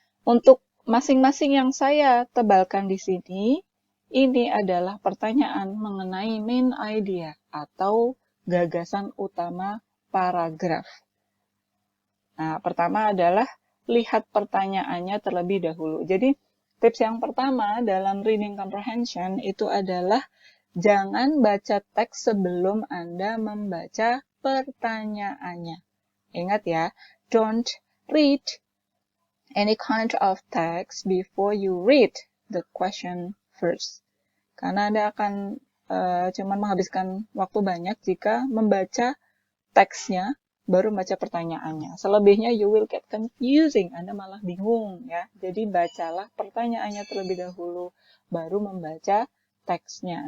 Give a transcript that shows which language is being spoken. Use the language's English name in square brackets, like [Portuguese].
[Indonesian] Untuk masing-masing yang saya tebalkan di sini, ini adalah pertanyaan mengenai main idea atau gagasan utama paragraf. Nah, pertama adalah lihat pertanyaannya terlebih dahulu. Jadi, tips yang pertama dalam reading comprehension itu adalah jangan baca teks sebelum Anda membaca pertanyaannya. Ingat ya, [English] don't read any kind of text before you read the question first. [Indonesian] Karena Anda akan cuma menghabiskan waktu banyak jika membaca teksnya baru baca pertanyaannya. Selebihnya [English] you will get confusing. [Indonesian] Anda malah bingung ya. Jadi bacalah pertanyaannya terlebih dahulu baru membaca teksnya.